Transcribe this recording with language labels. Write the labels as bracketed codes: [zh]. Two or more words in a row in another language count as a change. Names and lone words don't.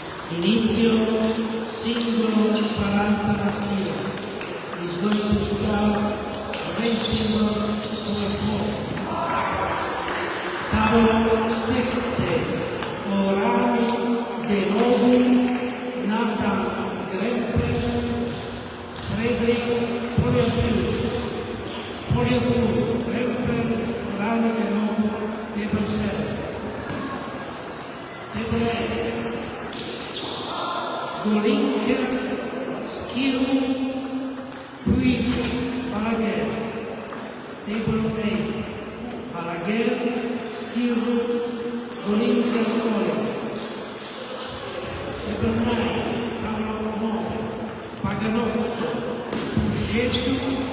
[it] Inizio singolo 40 maschile. [en] Is going to start race single number 4. [it] Tavolo 7. [en] Orani De Novo, Nathan Gremper, Frederick Poliotu, Gremper, Orani De Novo, table 7. Table 8. Golinker, Skill, Puig, Balaguer. Table 8. Balaguer, Skill, Golinker, Golinker. Table 9. Paolo Paganotto, Pugetto,